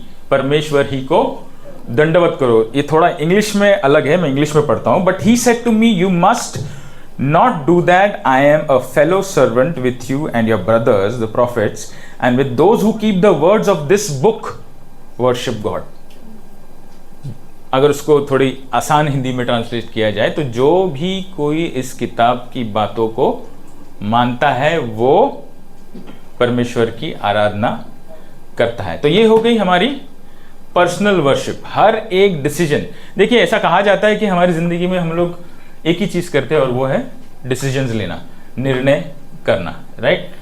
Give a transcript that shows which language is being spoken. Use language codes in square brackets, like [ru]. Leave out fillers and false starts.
[hi] परमेश्वर ही को दंडवत करो। ये थोड़ा इंग्लिश में अलग है, मैं इंग्लिश में पढ़ता हूं। [en] But he said to me, you must not do that. I am a fellow servant with you and your brothers the prophets and with those who keep the words of this book worship God. [hi] अगर उसको थोड़ी आसान हिंदी में translate किया जाए तो जो भी कोई इस किताब की बातों को मानता है वो परमेश्वर की आराधना करता है। तो ये हो गई हमारी पर्सनल वर्शिप, हर एक डिसीजन। देखिए ऐसा कहा जाता है कि हमारी ज़िंदगी में हम लोग एक ही चीज़ करते हैं और वो है डिसीजंस लेना, निर्णय करना, राइट।